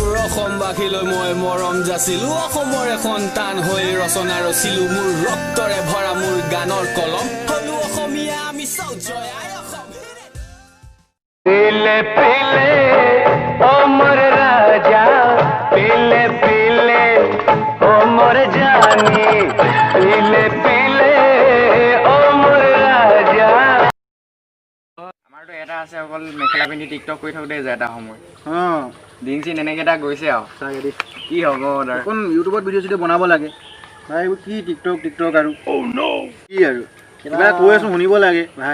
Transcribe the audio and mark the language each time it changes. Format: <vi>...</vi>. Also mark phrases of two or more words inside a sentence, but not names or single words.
<as>অসমবাসীলৈ মই মৰম যাচিলো অসমৰ সন্তান হৈ ৰচনা ৰচিলো মোৰ ৰক্তৰে ভৰা মোৰ গানৰ কলম হলো অসমীয়া আমি চাও জয় আই অসম</as> <hi>पीले पीले ओ मोर राजा पीले पीले ओ मोर जानी पीले पीले ओ मोर राजा</hi> <as>আমাৰটো এটা আছে অকল মেখেলা পিন্ধি টিকটক কৰি থাকোঁতে যায় এটা সময় দিন চিন এনেকৈ এটা গৈছে আৰু কি হ'ব এখন ইউটিউবত ভিডিঅ' চিডিঅ' বনাব লাগে ভাই এইবোৰ কি টিকটক আৰু কি আৰু কিবা কৈ আছোঁ শুনিব লাগে ভাই</as>